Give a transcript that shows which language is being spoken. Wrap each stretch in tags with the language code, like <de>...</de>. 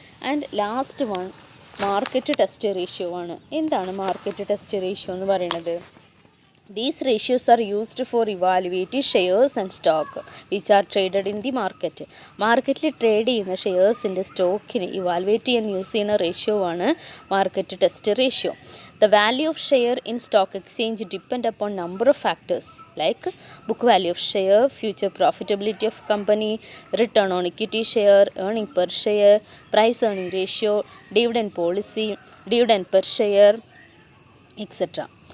<en>and last one</en> <ml>market test ratio ആണ്. എന്താണ് market test ratio എന്ന് പറയുന്നത്?</ml> <en>These ratios are used for evaluating shares and stock which are traded in the market.</en> <ml>മാർക്കറ്റിൽ trade ചെയ്യുന്ന ഷെയർസിൻ്റെ സ്റ്റോക്കിന് evaluate ചെയ്യാൻ use ചെയ്യുന്ന ratio ആണ് market test ratio.</ml> <en>The value of share in stock exchange depend upon number of factors like book value of share, future profitability of company, return on equity share, earning per share, price earning ratio, dividend policy, dividend per share, etc.</en>